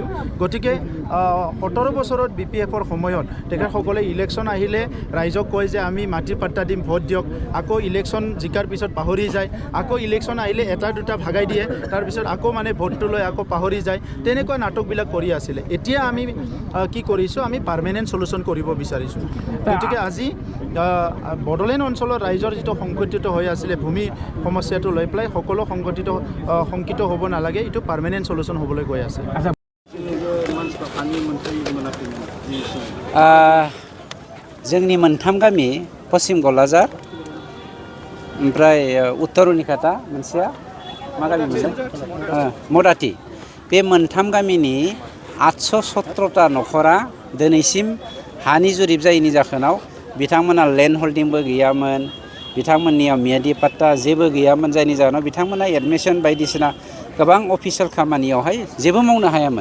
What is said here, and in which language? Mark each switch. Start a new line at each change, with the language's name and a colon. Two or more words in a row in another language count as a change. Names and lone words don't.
Assamese: গতিকে 17 বছৰত বিপিএফৰ সময়ত তেখেতসকলে ইলেকশ্যন আহিলে ৰাইজক কয় যে আমি মাটিৰ পাট্টা দিম, ভোট দিয়ক, আকৌ ইলেকশ্যন জিকাৰ পিছত পাহৰি যায়, আকৌ ইলেকশ্যন আহিলে এটা দুটা ভাগাই দিয়ে, তাৰপিছত আকৌ মানে ভোটটো লৈ আকৌ পাহৰি যায়, তেনেকুৱা নাটকবিলাক কৰি আছিলে। এতিয়া আমি কি কৰিছোঁ, আমি
English: permanent solution
Assamese: কৰিব বিচাৰিছোঁ। গতিকে আজি বড়োলেণ্ড অঞ্চলৰ ৰাইজৰ যিটো সংগঠিত হৈ আছিলে ভূমি সমস্যাটো লৈ পেলাই সকলো শংকিত হ'ব নালাগে, এইটো
English: permanent solution
Assamese: হ'বলৈ গৈ আছে।
Bodo: जोंनि मोनथाम गामि पश्चिम घलाझार, ओमफ्राय उत्तर रुनिखाटा, मोनसेया मा गामि मदाथि, बे मोनथाम गामिनि 817टा नखरा दिनैसिम हानि जुरिब जायैनि जाहोनाव बिथांमोना
English: land holding
Bodo: गैयामोन, बिथांमोननियाव मियादि पाट्टा जेबो गैयामोन, जायनि जाहोनाव बिथांमोना एडमिसन बायदिसिना गोबां अफिसियेल खामानियावहाय जेबो मावनो हायामोन।